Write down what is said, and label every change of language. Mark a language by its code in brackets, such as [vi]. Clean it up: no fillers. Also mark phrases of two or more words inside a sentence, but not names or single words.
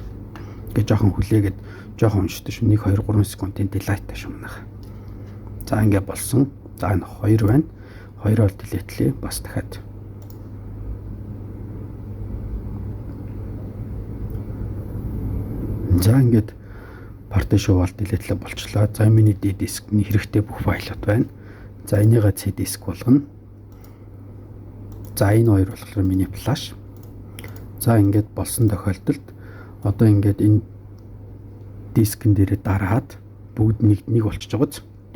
[mn] Гэ жоохон хүлээгээд жоохон уншдаг шүү. 1 2 3 секундын delete шүү манайха. За ингэ болсон. За энэ 2 байна. 2-оор delete-лээ. Бас дахиад. За ингээд [en] partition wall delete- [mn] лээ болчлоо. За миний D дискний хэрэгтэй бүх файлууд байна. За энийгээ C диск болгоно. За энэ хоёр болохоор миний флаш. За ингээд болсон тохиолдолд одоо ингээд энэ дискэн дээрээ дараад бүгд нэг болчихж байгааз.